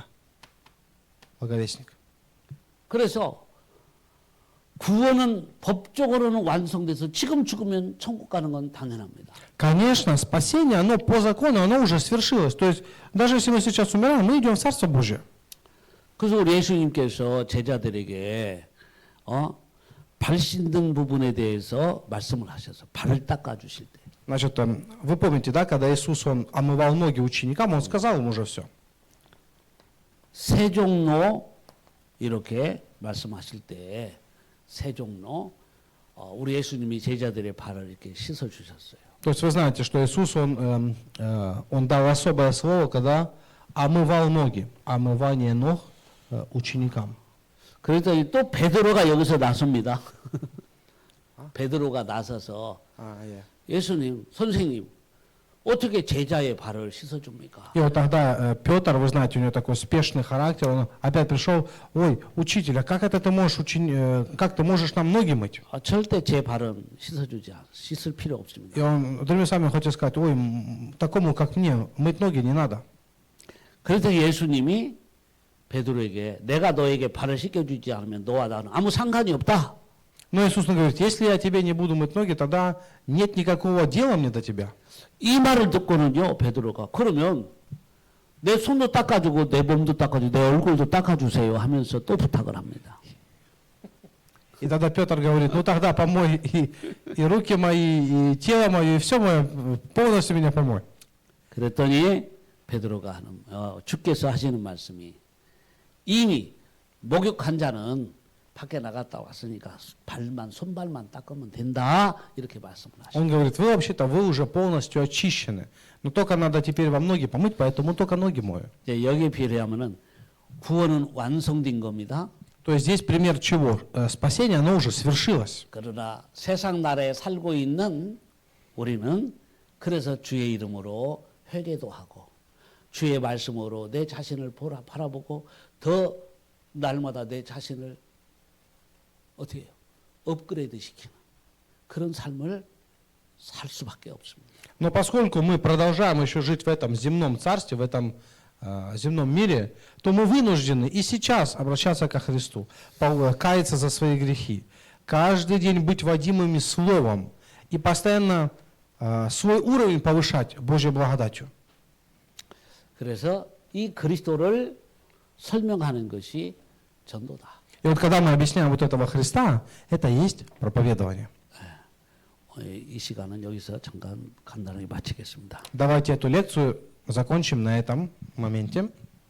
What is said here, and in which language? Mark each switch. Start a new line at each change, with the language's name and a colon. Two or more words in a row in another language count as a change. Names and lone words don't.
Russian: Благовестник.
Korean: 그래서 구원은 법적으로는 완성돼서 지금 죽으면 천국 가는 건 당연합니다.
Russian: Конечно, спасение, оно по закону, оно уже свершилось. То есть, даже если мы сейчас умираем, мы идем в Царство Божие.
Korean: 그래서 우리 예수님께서 제자들에게 발 씻는 부분에 대해서 말씀을 하셔서 발을 닦아주실 때
Russian: Значит, вы помните, да, когда Иисус, Он омывал ноги ученикам, Он сказал им уже все.
Korean: 세 종로 이렇게 말씀하실 때 세 종로 우리 예수님이 제자들의 발을 이렇게 씻어 주셨어요.
Russian: То есть вы знаете, что Иисус, Он дал особое слово, когда омывал ноги, омывание ног ученикам.
Korean: 그랬더니 또 베드로가 여기서 나섭니다. 베드로가 나서서 예수님, 선생님, 어떻게 제자의 발을 씻어줍니까?
Russian: И вот тогда Петр, вы знаете, у него такой спешный характер, он опять пришел, ой, учитель, а как это ты можешь, как ты можешь нам ноги мыть?
Korean: 절대 제 발은 씻을 필요 없습니다.
Russian: И он, другими словами, хочет сказать, ой, такому, как мне, мыть ноги не надо.
Korean: 그래서 예수님이 베드로에게 내가 너에게 발을 씻겨주지 않으면 너와 나는 아무 상관이 없다.
Russian: Но Иисус говорит, если я тебе не буду мыть ноги, тогда нет никакого дела мне до тебя.
Korean: 이 말을 듣고는요, 베드로가 그러면 내 손도 닦아주고 내 몸도 닦아주고 내 얼굴도 닦아주세요 하면서 또 부탁을 합니다.
Russian: И тогда Петр говорит, ну тогда помой и руки мои, и тело мое, и все мое, полностью меня помой.
Korean: 그랬더니 베드로가 하는 주께서 하시는 말씀이 이미 목욕한 자는 밖에 나갔다 왔으니까 손발만 닦으면 된다 이렇게 말씀을 하시죠.
Russian: Он говорит, вы вообще-то вы уже полностью очищены, но только надо теперь вам ноги помыть, поэтому только ноги мою.
Korean: 여기에 비례하면은 구원은 완성된 겁니다.
Russian: То есть здесь пример чего? Спасение, оно уже свершилось.
Korean: 그러나 세상 나라에 살고 있는 우리는 그래서 주의 이름으로 회개도 하고 주의 말씀으로 내 자신을 바라보고 더 날마다 내 자신을 어떻게 해요? 업그레이드 시키는 그런 삶을 살 수밖에 없습니다.
Russian: Но поскольку мы продолжаем еще жить в этом земном царстве, в этом земном мире, то мы вынуждены и сейчас обращаться ко Христу, каяться за свои грехи, каждый день быть водимыми Словом и постоянно свой уровень повышать Божьей благодатью.
Korean: 그래서 이 그리스도를 설명하는 것이 전도다.
Russian: И вот когда мы объясняем вот этого Христа, это и есть проповедование.
Korean: 이 시간은 여기서 잠깐 간단하게 마치겠습니다.
Russian: Давайте эту лекцию закончим на этом моменте.